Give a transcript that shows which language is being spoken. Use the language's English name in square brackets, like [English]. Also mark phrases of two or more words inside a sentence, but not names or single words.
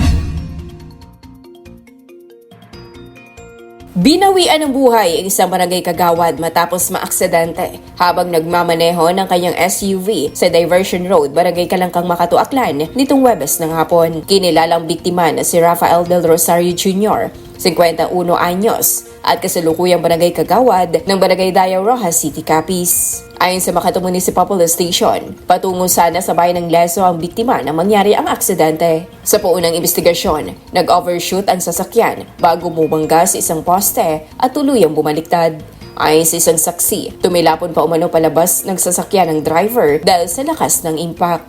[Filipino] Binawian ng buhay ang isang barangay Kagawad matapos maaksidente habang nagmamaneho ng kanyang SUV sa Diversion Road, Barangay Kalangkang, Makato, Aklan nitong Huwebes ng hapon. Kinilalang biktima na si Rafael Del Rosario Jr., 51 anyos, at kasalukuyang barangay Kagawad ng Barangay Dayaw, Rojas City, Capiz. Ayon sa Makato Municipal Police Station, patungo sana sa bayan ng Leso ang biktima nang mangyari ang aksidente. Sa paunang investigasyon, nag-overshoot ang sasakyan bago bumangga sa isang poste at tuluyang bumaliktad. Ayon sa isang saksi, tumilapon pa umano palabas ng sasakyan ng driver dahil sa lakas ng impact.